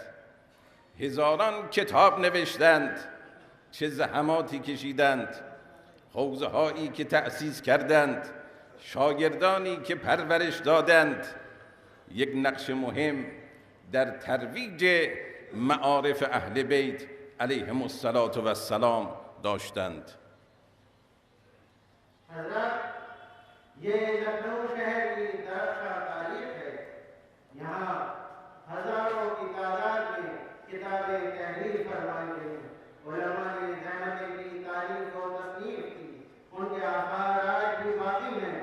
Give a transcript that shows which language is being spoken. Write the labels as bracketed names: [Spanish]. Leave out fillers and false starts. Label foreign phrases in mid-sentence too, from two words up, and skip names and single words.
[Persian] هزاران کتاب نوشتند، چه زحماتی کشیدند، حوزه هایی که تأسیس کردند، شاگردانی که پرورش دادند، یک نقش مهم در ترویج معارف اهل بیت [Arabic] علیهم السلام [Persian] داشتند. [Urdu] حضرت یہ لکھنؤ شہر کی درخشاں تاریخ ہے. یہاں ہزاروں کی تعداد میں کتابیں تحریر فرمائی گئی، علما نے زحمتیں کی، تاریخ اور تصنیف کی، ان کے آثار آج بھی باقی ہیں.